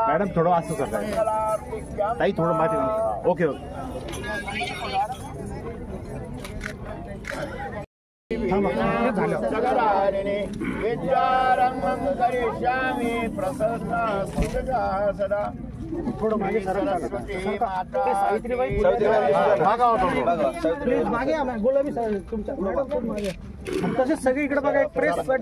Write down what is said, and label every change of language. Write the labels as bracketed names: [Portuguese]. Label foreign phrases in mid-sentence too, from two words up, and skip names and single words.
[Marathi] मॅडम थोडं असं करता ताई, थोडं मागे ओके [Sanskrit] जगदारिणे विद्यारम्भं करिष्यामि प्रसन्ना सदा [Marathi] थोडं मागे सावित्रीबाई प्लीज मागे या, गुलाबी तुमच्या मागे तसेच सगळे इकडे बघा, एक प्रेस साठी